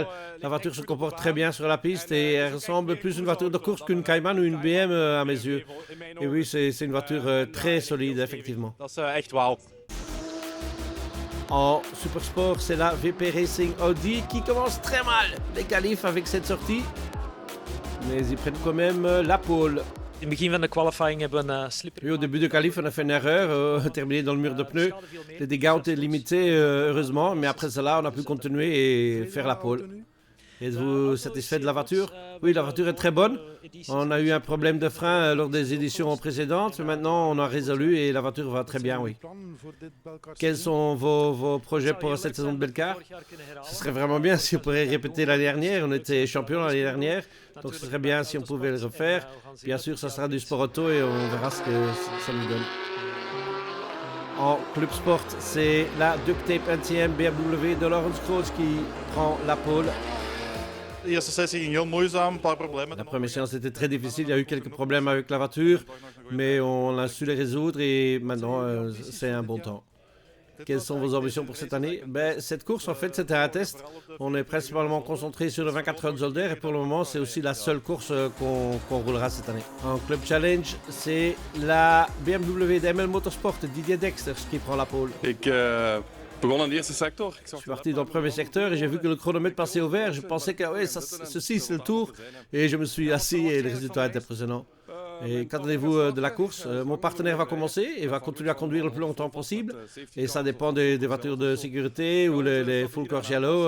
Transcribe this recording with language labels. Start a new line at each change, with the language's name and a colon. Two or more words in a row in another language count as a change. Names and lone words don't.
French: La voiture se comporte très bien sur la piste et elle ressemble plus à une voiture de course qu'une Cayman ou une BM à mes yeux. Et oui, c'est une voiture très solide, effectivement. En Super Sport, c'est la VP Racing Audi qui commence très mal les qualifs avec cette sortie. Mais ils prennent quand même la pole.
Dutch: In het begin van de qualifying hebben we een slipper.
French: Oui, au début de qualif, on a fait une erreur, terminé dans le mur de pneus. Les dégâts ont été limités, heureusement, mais après cela, on a pu continuer et faire la pole. Êtes-vous satisfait de la voiture? Oui, la voiture est très bonne. On a eu un problème de frein lors des éditions précédentes, mais maintenant on a résolu et la voiture va très bien, oui. Quels sont vos projets pour cette saison de Belcar? Ce serait vraiment bien si on pourrait répéter l'année dernière. On était champion l'année dernière, donc ce serait bien si on pouvait le refaire. Bien sûr, ça sera du sport auto et on verra ce que ça nous donne. En club sport, c'est la Duct Tape NTM BMW de Laurens Kroos qui prend la pole.
Dutch: De eerste sessie ging heel moeizaam, een paar problemen.
French: La première séance était très difficile, il y a eu quelques problèmes avec la voiture, mais on a su les résoudre et maintenant c'est un bon temps. Quelles sont vos ambitions pour cette année? Cette course, en fait, c'était un test. On est principalement concentré sur le 24 heures de Zolder et pour le moment, c'est aussi la seule course qu'on roulera cette année. En Club Challenge, c'est la BMW d'ML Motorsport, Didier Dexter, qui prend la pole.
Dutch: Begon in de eerste sector.
French: Je suis parti dans le premier secteur et j'ai vu que le chronomètre passait au vert. Je pensais que ceci c'est le tour et je me suis assis et le résultat était impressionnant. Et qu'attendez-vous de la course? Mon partenaire va commencer et va continuer à conduire le plus longtemps possible. Et ça dépend des voitures de sécurité ou les
English: full core shallow.